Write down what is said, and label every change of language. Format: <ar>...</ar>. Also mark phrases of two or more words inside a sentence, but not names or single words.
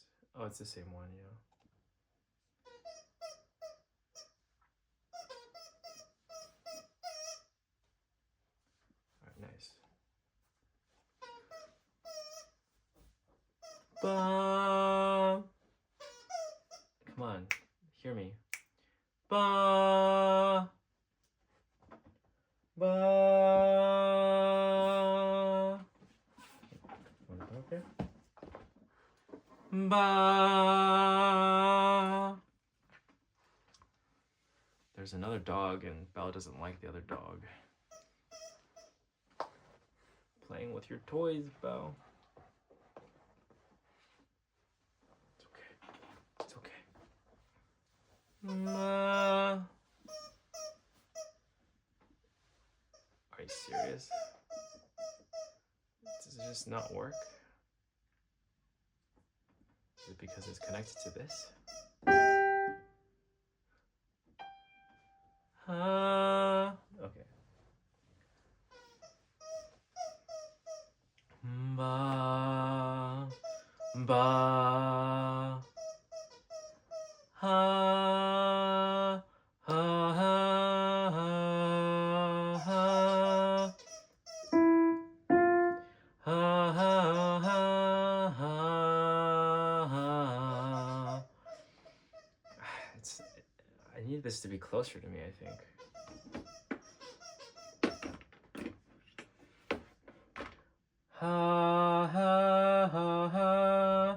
<en>Oh, it's the same one, yeah. Alright, nice. Ba. Come on, hear me. Ba. Ba. Okay. Ba. There's another dog, and Belle doesn't like the other dog. Playing with your toys, Belle. It's okay. It's okay. Are you serious? Does it just not work? Is it because it's connected to this? Okay. Ba, ba, ha, ha, ha, ha, ha, ha, ha, ha. I need this to be closer to me, I think. Ha, ha, ha, ha.</en>